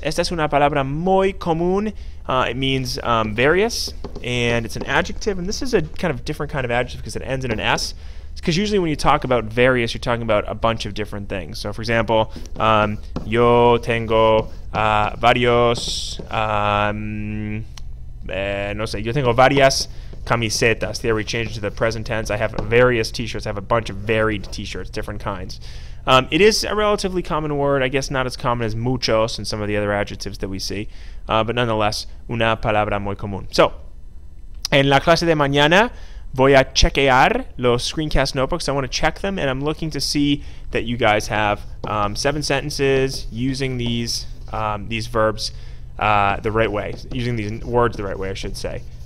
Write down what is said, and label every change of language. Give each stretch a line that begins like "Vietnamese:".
Spanish: Esta es una palabra muy común.
English: It means various, and it's an adjective, and this is a kind of different kind of adjective because it ends in an S. Because usually when you talk about various, you're talking about a bunch of different things. So for example,
Spanish: yo tengo varios, no sé, yo tengo varias camisetas.
English: There we change it to the present tense. I have various t-shirts. I have a bunch of varied t-shirts, different kinds. It is a relatively common word, I guess not as common as muchos and some of the other adjectives that we see, but nonetheless,
Spanish: una palabra muy común. So, en la clase de mañana, voy a chequear los
English: screencast notebooks. I want to check them, and I'm looking to see that you guys have 7 sentences using these verbs the right way, using these words the right way, I should say.